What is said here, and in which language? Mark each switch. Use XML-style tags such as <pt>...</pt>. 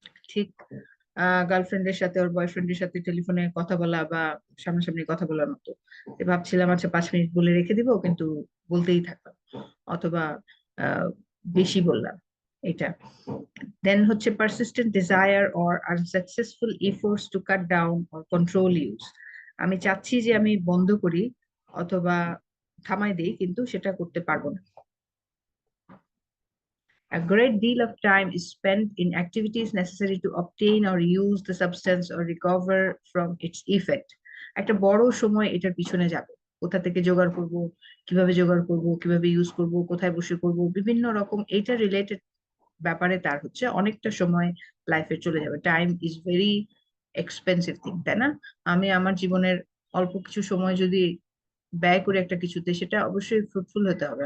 <bn>ঠিক গার্লফ্রেন্ডের সাথে ওর বয়ফ্রেন্ডের সাথে টেলিফোনে কথা বলা বা সামনাসামনি কথা বলার মতো, যে ভাবছিলাম আচ্ছা 5 মিনিট বলে রেখে দিব কিন্তু বলতেই থাকলাম, অথবা আহ বেশি বললাম এটা। দেন হচ্ছে</bn> <en>persistent desire or unsuccessful efforts to cut down or control use।</en> <bn>আমি চাচ্ছি যে আমি বন্ধ করি অথবা থামাই দেই কিন্তু সেটা করতে পারবো না।</bn> <en>A great deal of time is spent in activities necessary to obtain or use the substance or recover from its effect।</en> <bn>একটা বড় সময় এটার পিছনে যাবে, কোথা থেকে জোগাড় করব, কিভাবে জোগাড় করব, কিভাবে ইউজ করব, কোথায় বসে করব, বিভিন্ন রকম এটা রিলেটেড ব্যাপারে তার হচ্ছে অনেকটা সময় লাইফে চলে যাবে।</bn> <en>time is very expensive thing,</en> <bn>তাই না? আমি আমার জীবনের অল্প কিছু সময় যদি ব্যয় করে একটা কিছুতে, সেটা অবশ্যই ফ্রুটফুল হতে হবে।</bn>